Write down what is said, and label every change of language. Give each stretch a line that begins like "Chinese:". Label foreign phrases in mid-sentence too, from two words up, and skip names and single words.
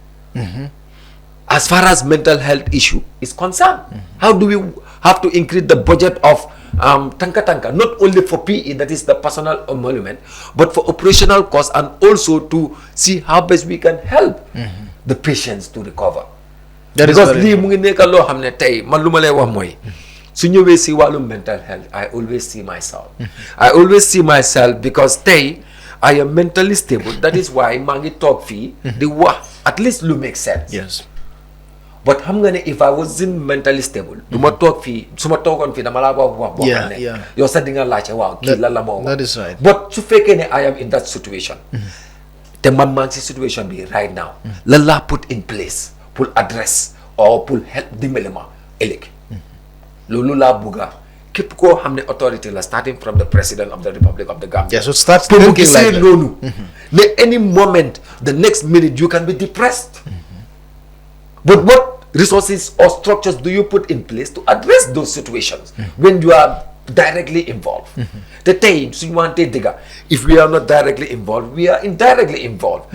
English: As far as mental health issue is concerned, how do we have to increase the budget of Tanka, not only for PE, that is the personal emolument, but for operational costs, and also to see how best we can help the patients to recover.
Wolof: Because li mu ngi nekk loo xam ne tey man lu ma lay wax mooy su ñëwee si wàllum
English: mental health, I always see myself. I always see myself because tey I am mentally stable. That is why
Wolof: maa ngi toog fii di wax
English: at least lu make sense. But
Wolof: xam nga ne
English: if I wasn't mentally stable,
Wolof: du ma toog fii su ma toogoon fii dama laa wax boo xam ne yow sax di nga laajte waaw kii lan la moo wax.
English: That is right. But
Wolof: su fekkee ne
English: I am in that situation,
Wolof: te man maa ngi si situation bi
English: right now,
Wolof: lan laa
English: put in place pour address or pour help
Wolof: dimbali ma ëllëg. Loolu laa bugga képp koo xam ne authority la,
English: starting from the president of the Republic of the Gambia. So start thinking like that.
Wolof: Loolu ne
English: any moment, the next minute you can be depressed. But what resources or structures do you put in place to address those situations when you are directly involved? The time, if we are not directly involved, we are indirectly involved.